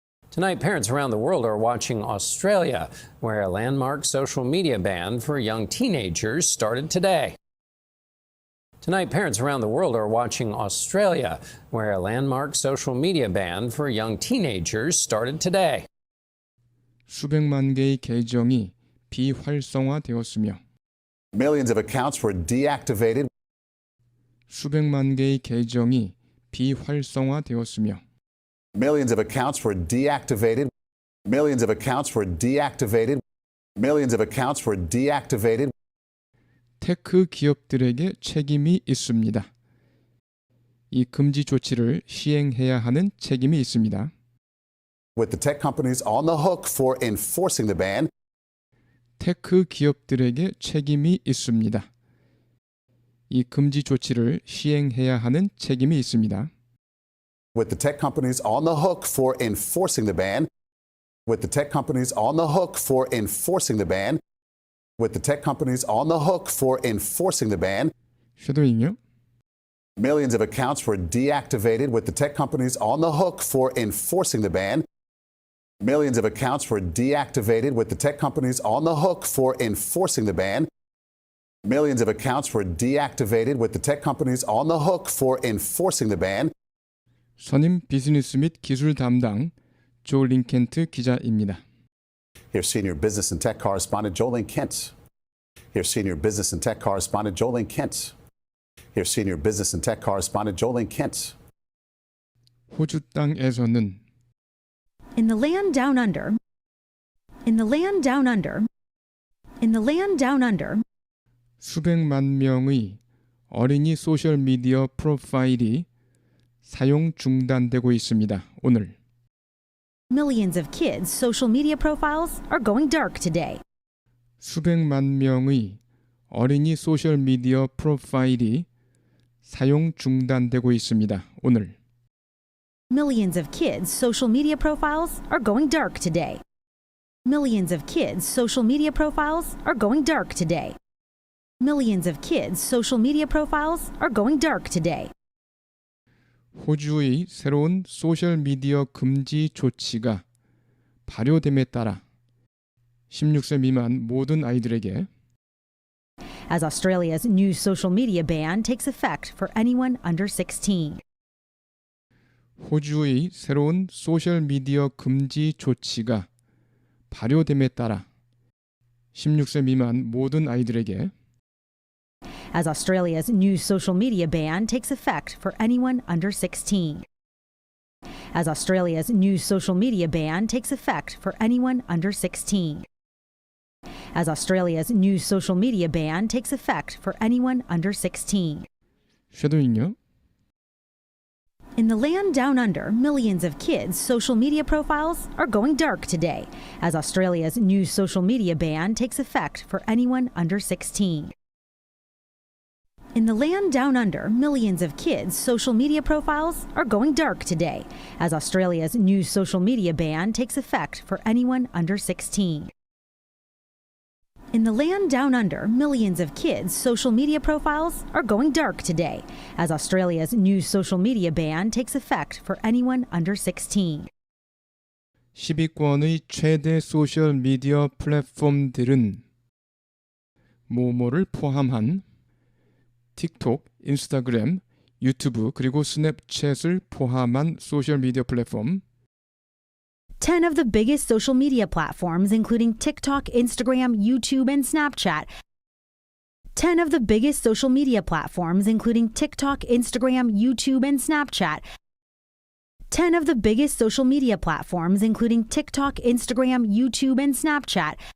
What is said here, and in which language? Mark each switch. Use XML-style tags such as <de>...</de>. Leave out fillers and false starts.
<en>Tonight, parents around the world are watching Australia, where a landmark social media ban for young teenagers started today. Tonight, parents around the world are watching Australia, where a landmark social media ban for young teenagers started today.</en> <ko>수백만 개의 계정이 비활성화되었으며</ko> <en>Millions of accounts were deactivated.</en> <ko>수백만 개의 계정이 비활성화되었으며</ko> <en>Millions of accounts were deactivated. Millions of accounts were deactivated. Millions of accounts were deactivated.</en> <ko>테크 기업들에게 책임이 있습니다. 이 금지 조치를 시행해야 하는 책임이 있습니다.</ko> <en>With the tech companies on the hook for enforcing the ban.</en> <ko>테크 기업들에게 책임이 있습니다. 이 금지 조치를 시행해야 하는 책임이 있습니다.</ko> <en>With the tech companies on the hook for enforcing the ban. With the tech companies on the hook for enforcing the ban. With the tech companies on the hook for enforcing the ban.</en> <ko>쉐도잉요.</ko> <en>Millions of accounts were deactivated with the tech companies on the hook for enforcing the ban. Millions of accounts were deactivated with the tech companies on the hook for enforcing the ban. Millions of accounts were deactivated with the tech companies on the hook for enforcing the ban.</en> <ko>선임 비즈니스 및 기술 담당 조 링켄트 기자입니다.</ko> <en>Here's senior business and tech correspondent Jolene Kent. Here's senior business and tech correspondent Jolene Kent. Here's senior business and tech correspondent Jolene Kent.</en> <ko>호주 땅에서는</ko> <en>In the land down under, in the land down under, in the land down under,</en> <ko>수백만 명의 어린이 소셜 미디어 프로파일이 사용 중단되고 있습니다. 오늘</ko> <en>millions of kids' social media profiles are going dark today.</en> <ko>수백만 명의 어린이 소셜 미디어 프로파일이 사용 중단되고 있습니다. 오늘</ko> <en>Millions of kids' social media profiles are going dark today. Millions of kids' social media profiles are going dark today. Millions of kids' social media profiles are going dark today.</en> <ko>호주의 새로운 소셜 미디어 금지 조치가 발효됨에 따라 16세 미만 모든 아이들에게</ko> <en>as Australia's new social media ban takes effect for anyone under 16. 호주의 새로운 소셜미디어 금지 조치가 발효됨에 따라 16세 미만 모든 아이들에게 As Australia's new social media ban takes effect for anyone under 16. As Australia's new social media ban takes effect for anyone under 16. As Australia's new social media ban takes effect for anyone under 16.</en> <ko>쉐도잉요.</ko> <en>In the land down under, millions of kids' social media profiles are going dark today as Australia's new social media ban takes effect for anyone under 16. In the land down under, millions of kids' social media profiles are going dark today as Australia's new social media ban takes effect for anyone under 16. In the land down under, millions of kids' social media profiles are going dark today as Australia's new social media ban takes effect for anyone under 16.</en> <ko>10위권의 최대 소셜미디어 플랫폼들은 모모를 포함한 틱톡, 인스타그램, 유튜브 그리고 스냅챗을 포함한 소셜미디어 플랫폼</ko> <en>10 of the biggest social media platforms, including TikTok, Instagram, YouTube, and Snapchat. 10 of the biggest social media platforms, including TikTok, Instagram, YouTube, and Snapchat. 10 of the biggest social media platforms, including TikTok, Instagram, YouTube, and Snapchat.</en>